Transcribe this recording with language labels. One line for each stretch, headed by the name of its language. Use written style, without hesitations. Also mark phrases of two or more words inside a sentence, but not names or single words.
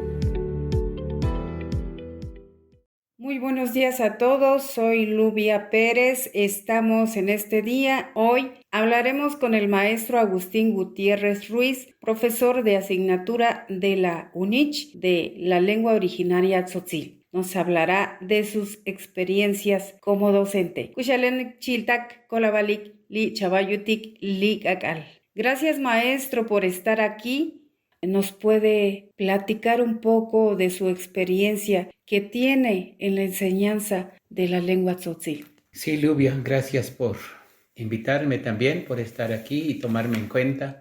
Spanish: Muy buenos días a todos, soy Lubia Pérez. Estamos en este día. Hoy hablaremos con el maestro Agustín Gutiérrez Ruiz, profesor de asignatura de la UNICH de la lengua originaria tzotzil. Nos hablará de sus experiencias como docente.
Tzotzil: Kushalen chiltak kolabalik li chabayutik li gakal.
Spanish: Gracias, maestro, por estar aquí. ¿Nos puede platicar un poco de su experiencia que tiene en la enseñanza de la lengua tzotzil? Sí, Lubia, gracias por invitarme también, por estar aquí y tomarme en cuenta.